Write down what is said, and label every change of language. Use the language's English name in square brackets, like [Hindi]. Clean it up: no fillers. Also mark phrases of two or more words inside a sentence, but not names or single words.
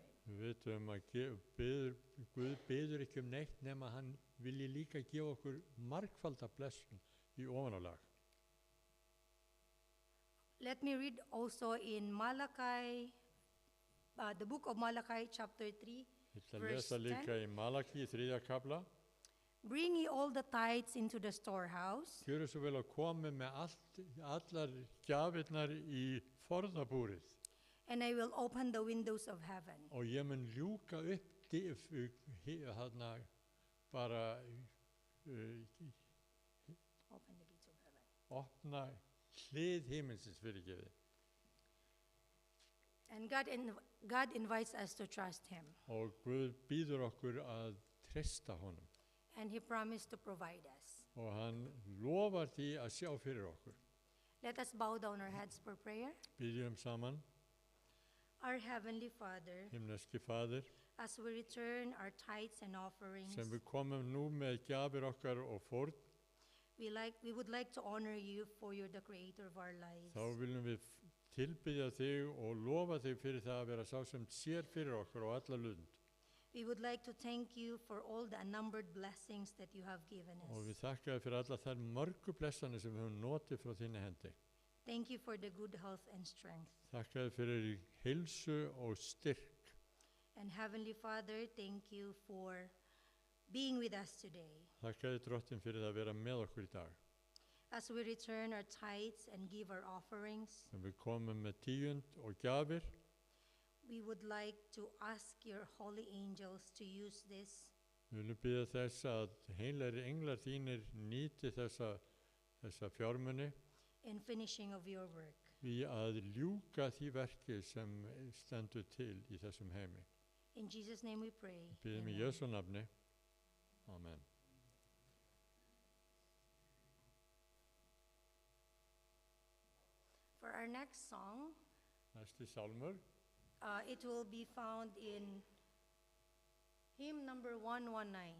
[Icelandic] Við vitum að Guð biður ekki neitt nema hann vilji líka gefa okkur margfalda blessun í ofanálag. [English] Let me read also in Malachi, the book of Malachi, chapter 3, [Icelandic] Ég ætla að [English] verse [Icelandic] lesa 10. líka í Malaki 3. kapla. [English] Bring ye all the tithes into the storehouse, [Icelandic] Gjöru svo vel að koma með allar gjafirnar í forðabúrið [English] and I will open the windows of heaven [Icelandic] og ég mun ljúka upp þarna bara [English] open the gates of heaven. [Icelandic] opna hlið himinsins fyrirgefið. [English] And God invites us to trust him, [Icelandic] Og Guð býður okkur að treysta honum. [English] and he promised to provide us. [Icelandic] Og hann lofar því að sjá fyrir okkur. [English] Let us bow down our heads for prayer. [Icelandic] Byrjum saman, [English] Our Heavenly Father, [Icelandic] himneski Faðir, [English] as we return our tithes and offerings, [Icelandic] sem við komum nú með gjafir okkar og fórn, [English] we would like to honor you for you're the creator of our lives. [Icelandic] þá viljum við tilbyðja þig og lofa þig fyrir það að vera sá sem sér fyrir okkur á alla lund. [English] We would like to thank you for all the unnumbered blessings that you have given [Icelandic] Og [English] us. [Icelandic] við þakka þér fyrir alla þær mörgu blessanir sem við höfum notið frá þinni hendi. [English] Thank you for the good health and strength. [Icelandic] Þakka þér fyrir heilsu og styrk. [English] And Heavenly Father, thank you for being with us today. [Icelandic] Þakka þér Drottin fyrir það að vera með okkur í dag. [English] As we return our tithes and give our offerings, [Icelandic] Sem við komum með tíund og gjafir, [English] we would like to ask your holy angels to use this [Icelandic] við viljum biðja þess að heilari englar þínir nýti þessa fjármuni [English] in finishing of your work. [Icelandic] í að ljúka því verki sem stendur til í þessum heimi. [English] In Jesus' name we pray. [Icelandic] Biðjum í Amen. Jesú nafni. Amen. [English] For our next song, [Icelandic] Næsti sálmur, [English] it will be found in Hymn number 119.